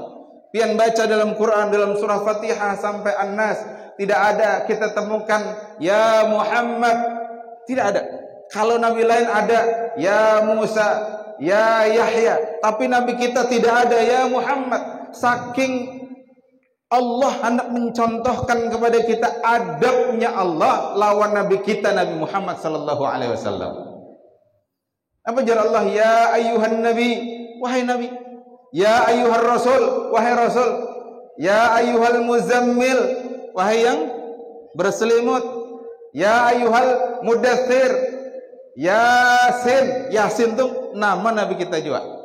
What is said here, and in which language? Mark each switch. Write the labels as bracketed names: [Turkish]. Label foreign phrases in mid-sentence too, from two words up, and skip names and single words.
[Banjar] Pian baca dalam Quran dalam surah Fatihah sampai An-Nas tidak ada kita temukan [Arabic] ya Muhammad, [Banjar] tidak ada. [Indonesian] Kalau nabi lain ada [Arabic] ya Musa, ya Yahya, [Indonesian] tapi nabi kita tidak ada [Arabic] ya Muhammad. [Indonesian] Saking Allah hendak mencontohkan kepada kita adabnya Allah lawan nabi kita Nabi Muhammad [Arabic] sallallahu alaihi wasallam. [Banjar] Apa jar Allah [Arabic] ya ayyuhan nabi, [Banjar] wahai nabi. [Arabic] Ya ayyuhar rasul, [Indonesian] wahai rasul. [Arabic] Ya ayyuhal muzammil, [Indonesian] wahai yang berselimut. [Arabic] Ya ayyuhal mudaththir. [Indonesian] Yasin, Yasin itu nama nabi kita juga.